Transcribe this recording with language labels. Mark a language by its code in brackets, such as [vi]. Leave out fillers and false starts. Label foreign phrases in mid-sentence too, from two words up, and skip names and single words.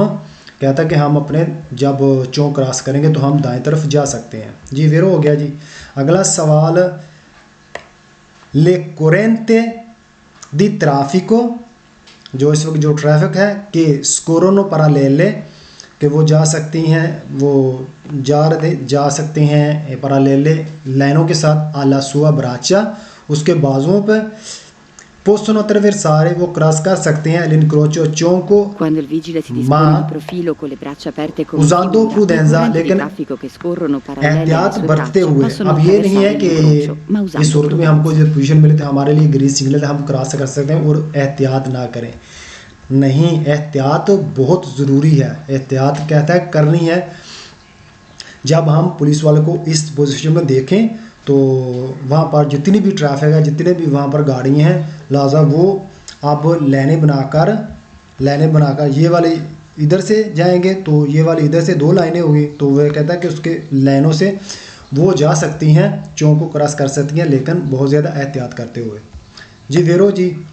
[ur] کہتا ہے کہ ہم اپنے جب چوک کراس کریں گے تو ہم دائیں طرف جا سکتے ہیں جی ویرو ہو گیا جی اگلا سوال [it] le correnti di traffico [ur] جو اس وقت جو ٹریفک ہے کہ [it] scorrono parallele [ur] کہ وہ جا سکتی ہیں وہ جا سکتے ہیں پرالیلے لائنوں کے ساتھ [it] alla sua braccia [ur] اس کے بازوؤں پہ [it] possono attraversare [ur] وہ کراس کر سکتے ہیں l'incrocio چونکو [it] Quando il vigile si dispone di profilo con le braccia aperte come usando figura, prudenza i [ur] لیکن [it] traffico che scorrono parallele alle [ur] احتیاط [it] sue [ur] برتتے [it] braccia [ur] ہوئے [it] possono [ur] اب یہ نہیں ہے [it] attraversare [ur] کہ [it] l'incrocio, ma [ur] اس [it] usando [ur] صورت میں ہم کو [it] prudenza. [ur] جو پوزیشن ملے تھے ہمارے لیے گرین سگنل ہے ہم کراس کر سکتے ہیں اور احتیاط نہ کریں نہیں احتیاط بہت ضروری ہے احتیاط کہتا ہے کرنی ہے جب ہم پولیس والے کو اس پوزیشن میں دیکھیں تو وہاں پر جتنی بھی ٹریفک ہے جتنے بھی وہاں پر گاڑیاں ہیں لہٰذا وہ اب لائنیں بنا کر یہ والے ادھر سے جائیں گے تو یہ والی ادھر سے 2 لائنیں ہوگی تو وہ کہتا ہے کہ اس کے لائنوں سے وہ جا سکتی ہیں چونک کو کراس کر سکتی ہیں لیکن بہت زیادہ احتیاط کرتے ہوئے جی ویرو جی